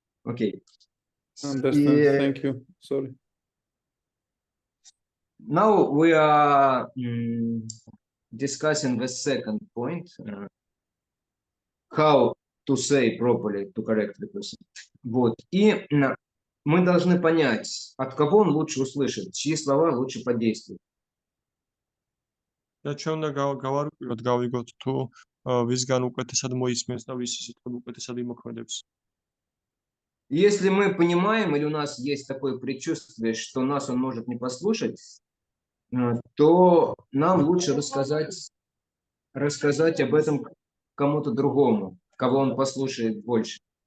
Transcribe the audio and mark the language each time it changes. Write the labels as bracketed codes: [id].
[en] Okay. Understand. Yeah. Thank you. Sorry. Now we are discussing the second point, how to say properly, to correct the person. [ru] Вот. И мы должны понять, от кого он лучше услышит, чьи слова лучше подействуют. [ka] და ჩვენ უნდა გავარკვიოთ, გავიგოთ თუ ვისგან უკეთესად მოისმენს და ვის სიტყვები უკეთესად იმოქმედებს. [ru] Если мы понимаем, или у нас есть такое предчувствие, что нас он может не послушать, то нам лучше рассказать об этом кому-то другому, кого он послушает больше.